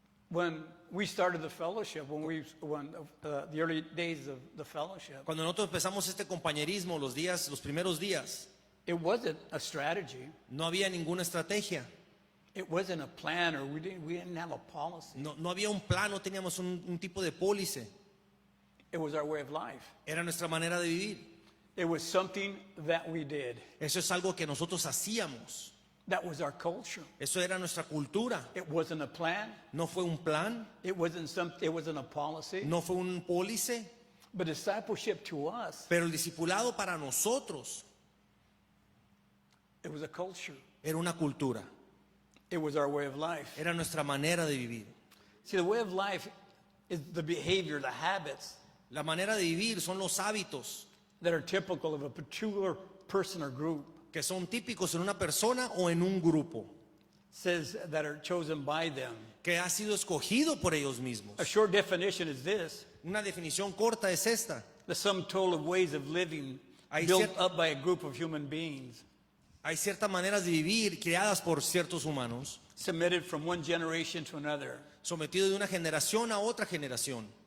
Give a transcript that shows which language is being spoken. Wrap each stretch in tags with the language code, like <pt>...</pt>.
<en>When we started the fellowship, the early days of the fellowship,</en> <es>Cuando nosotros empezamos este compañerismo, los primeros días,</es> <en>it wasn't a strategy.</en> <es>no había ninguna estrategia,</es> <en>It wasn't a plan, or we didn't have a policy.</en> <es>no había un plan, no teníamos un tipo de pólice.</es> <en>It was our way of life.</en> <es>Era nuestra manera de vivir.</es> <en>It was something that we did.</en> <es>Eso es algo que nosotros hacíamos.</es> <en>That was our culture.</en> <es>Eso era nuestra cultura.</es> <en>It wasn't a plan.</en> <es>No fue un plan,</es> <en>It wasn't a policy.</en> <es>no fue un pólice,</es> <en>But discipleship to us,</en> <es>pero el discipulado para nosotros</es> <en>it was a culture.</en> <es>era una cultura,</es> <en>It was our way of life.</en> <es>era nuestra manera de vivir.</es> <en>See, the way of life is the behavior, the habits</en> <es>La manera de vivir son los hábitos</es> <en>that are typical of a particular person or group.</en> <es>que son típicos en una persona o en un grupo,</es> <en>Says that are chosen by them.</en> <es>que ha sido escogido por ellos mismos.</es> <en>A short definition is this:</en> <es>Una definición corta es esta.</es> <en>the sum total of ways of living</en> <es>Hay</es> <en>built</en> <es>cier-</es> <en>up by a group of human beings,</en> <es>Hay ciertas maneras de vivir creadas por ciertos humanos,</es> <en>submitted from one generation to another.</en> <es>sometidos de una generación a otra generación.</es>